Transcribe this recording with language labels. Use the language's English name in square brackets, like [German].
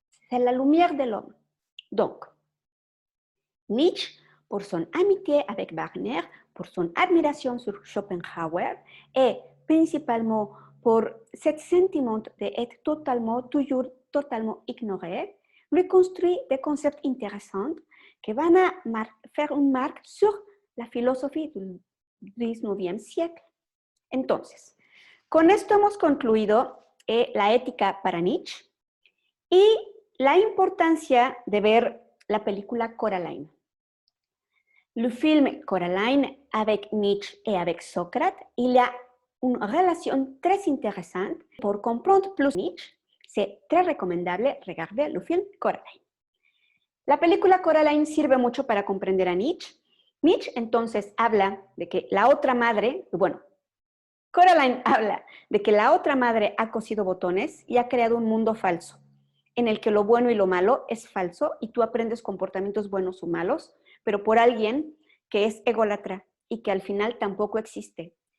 [French] C'est la lumière de l'homme. Donc, Nietzsche, pour son amitié avec Wagner, pour son admiration sur Schopenhauer et principalement pour ce sentiment d'être toujours totalement ignoré, lui construit des concepts intéressants qui vont faire une marque sur [Spanish] la filosofía del XIX siglo. Entonces, con esto hemos concluido la ética para Nietzsche y la importancia de ver la película Coraline. [French] Le film Coraline avec Nietzsche et avec Socrate, il y a une relation très intéressante. Pour comprendre plus Nietzsche, c'est très recommandable regarder le film Coraline. [Spanish] La película Coraline sirve mucho para comprender a Nietzsche. Nietzsche entonces habla de que la otra madre, bueno, Coraline habla de que la otra madre ha cosido botones y ha creado un mundo falso, en el que lo bueno y lo malo es falso y tú aprendes comportamientos buenos o malos, pero por alguien que es ególatra y que al final tampoco existe.